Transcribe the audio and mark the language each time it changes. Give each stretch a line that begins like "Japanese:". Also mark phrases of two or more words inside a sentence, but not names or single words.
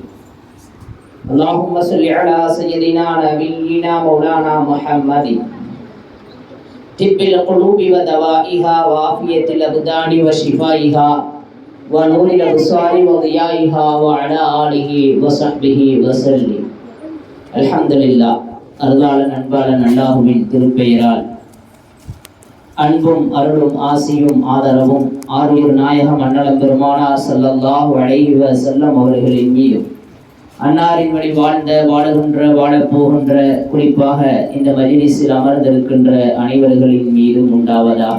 Arabic: اللهم صل على سيدنا نبينا مولانا محمد طب القلوب ودوائها وعافية الأبدان وشفائها ونور الأبصار وضيائها وعلى آله وصحبه وسلم. الحمد لله.
Tamil: அருளாளன் அன்பாளன் அல்லாஹுவின் திருப்பெயரால் அன்பும் அருளும் ஆசியும் ஆதரவும் ஆரியர் நாயகம் அண்ணலம் பெருமானார்
Arabic: صلى الله عليه وسلم
Tamil: அவர்களின் மீதும், அன்னாரின் வழி வாழ்ந்த வாழுகின்ற வாழப்போகின்ற குறிப்பாக இந்த மஜ்லிஸில் அமர்ந்திருக்கின்ற அனைவர்களின் மீதும் உண்டாவதாக.